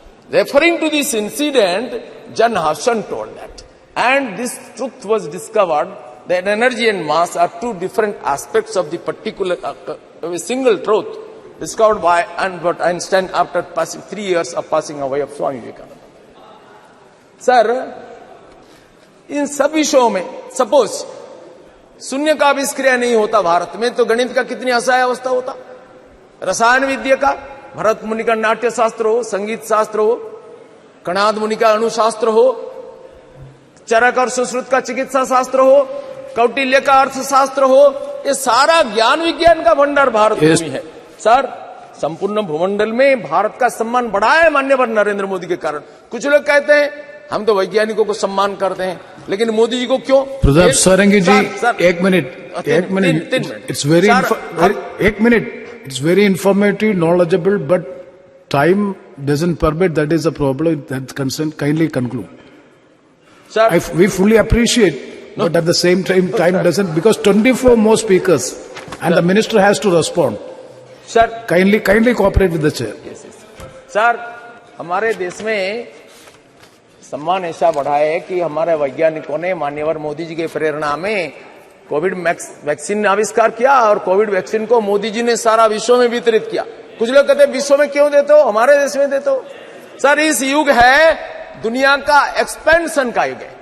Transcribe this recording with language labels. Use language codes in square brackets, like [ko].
[en] Referring to this incident, John Hobson told that. And this truth was discovered that energy and mass are two different aspects of the particular of a single truth discovered by Albert Einstein after passing 3 years of passing away of Swami Vivekananda. [hi] Sir, इन सब विषयों में suppose शून्य का आविष्कार नहीं होता भारत में तो गणित का कितनी असहाय अवस्था होता, रसायन विद्या का, भरत मुनि का नाट्य शास्त्र हो, संगीत शास्त्र हो, कणाद मुनि का अणुशास्त्र हो, चरक और सुश्रुत का चिकित्सा शास्त्र हो, कौटिल्य का अर्थशास्त्र हो, ये सारा ज्ञान विज्ञान का भंडार भारत में है। सर, संपूर्ण भूमंडल में भारत का सम्मान बढ़ा है माननीय नरेंद्र मोदी के कारण। कुछ लोग कहते हैं हम तो वैज्ञानिकों को सम्मान करते हैं, लेकिन मोदी जी को क्यों? [en] Pratap Sarangi ji, [hi] एक मिनट, [en] It's very, एक minute, it's very informative, knowledgeable, but time doesn't permit, that is a problem, that concern, kindly conclude. Sir, We fully appreciate, but at the same time doesn't, because 24 more speakers and the minister has to respond. Sir, Kindly cooperate with the chair. [hi] Sir, हमारे देश में सम्मान ऐसा बढ़ा है कि हमारे वैज्ञानिकों ने माननीय मोदी जी के प्रेरणा में कोविड वैक्सीन आविष्कार किया और कोविड वैक्सीन को मोदी जी ने सारा विश्व में वितरित किया। कुछ लोग कहते हैं विश्व में क्यों देते हो, हमारे देश में देते हो। सर, इस युग है दुनिया का एक्सपेंशन का युग है।